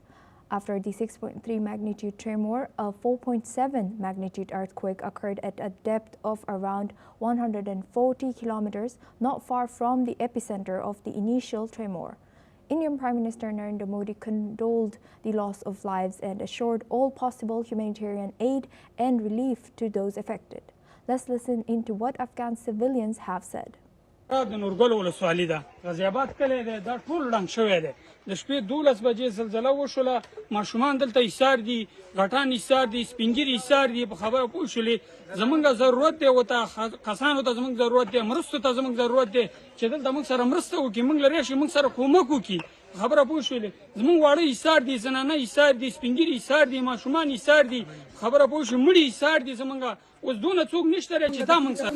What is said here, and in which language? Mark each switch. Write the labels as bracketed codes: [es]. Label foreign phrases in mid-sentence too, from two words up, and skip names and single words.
[en] After the 6.3 magnitude tremor, a 4.7 magnitude earthquake occurred at a depth of around 140 kilometers, not far from the epicenter of the initial tremor. Indian Prime Minister Narendra Modi condoled the loss of lives and assured all possible humanitarian aid and relief to those affected. Let's listen into what Afghan civilians have said. [ps] د نورګل ولسوالي ده غازي آباد کلی دی دا ټول ړنګ شوی دی د شپې 12 بجې زلزله وشوله ماشومان دلته ایسار دي غټان ایسار دي سپین ږیري ایسار دي په خبره پوه شولې زمونږ ضرورت دی ورته کسانو ته زمونږ ضرورت دی مرستو ته زمونږ ضرورت دی چې دلته موږ سره مرسته وکړي موږ له راشي موږ سره کومک وکړي خبره پوه شولې زمونږ واړه ایسار دي زنانه ایسار دي سپین ږیري ایسار دي ماشومان ایسار دي خبره پوه شو مړي ایسار دي زمونږ اوس دونه څوک نشته چې دا موږ سره